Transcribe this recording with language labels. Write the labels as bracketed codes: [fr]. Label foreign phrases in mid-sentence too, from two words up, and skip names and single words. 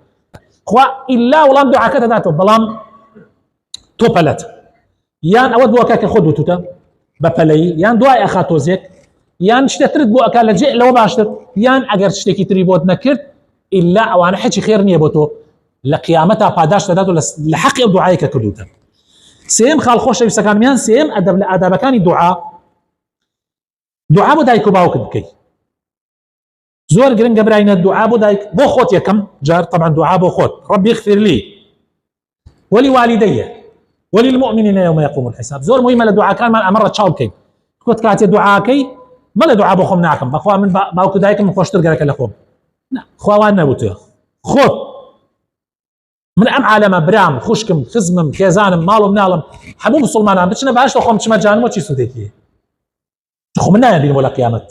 [ckb] خوا ئیلا وەڵام دوعاکەت دەداتەوە بەڵام تۆ پەلەت، یان ئەوەت بۆ ئەکا کە خۆت وتوتە بە پەلەیی، یان دوای ئەخا تۆزێک، یان شتێترت بۆ ئەکا لەجێ لەوە باشتر، یان ئەگەر شتێکی تری بۆت نەکرد ئیلا ئەوانە حەچی خێر نییە بۆ تۆ، لە قیامەتا پاداش دەداتەوە لە حەقی ئەو دوعایە کە کردوتە. سێم خاڵ خۆشەویستەکانمیان، سێم ئەدەب لە ئادابەکانی دوعا بۆ دایک و باوکت بکەیت. زۆر گرنگە براینە دوعا بۆ دایک، بۆ خۆت یەکەم جار طبعا دوعا بۆ خۆت، [ar] ربي اغفر لي ولوالدي وللمؤمنين يوم يقوم الحساب. [ckb] زۆر مهمە لە دوعاکانمان ئەمەڕە چاو بکەین. خۆت کاتێ دوعاکەی مەڵێ دوعا بۆ خۆم ناکەم، بەخوا من باوک و دایکم خۆشتر گەرەکە لە خۆم. خواوان نەبووتە خۆت، من ئەم عالەمە برام، خوشکم، خزمم، خێزانم، ماڵم ناڵم هەموو مسلمانان بچنە باشتە خۆم چمە جانمەوە چی سوودێکی خۆ من نایە بینم بۆ لە قیامەت.